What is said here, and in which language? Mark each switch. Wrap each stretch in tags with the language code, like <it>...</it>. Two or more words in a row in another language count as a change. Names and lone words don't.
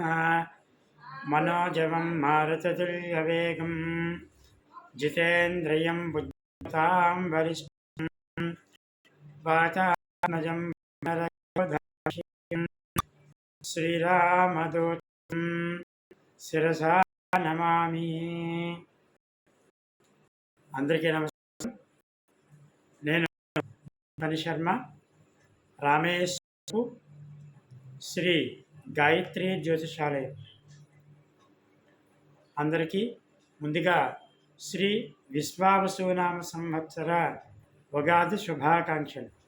<sa>मनोजवं मारुततुल्यवेगं जितेन्द्रियं बुद्धिमतां वरिष्ठं वातात्मजं वरदाशिं श्रीरामदूतं శిరసా నమామి.</sa> <te>అందరికీ నమస్కారం. నేను శర్మ రామేశ్వర శ్రీ గాయత్రి జ్యోతిషాలయం. అందరికీ ముందుగా శ్రీ విశ్వావసునామ సంవత్సర ఉగాది శుభాకాంక్షలు.</te>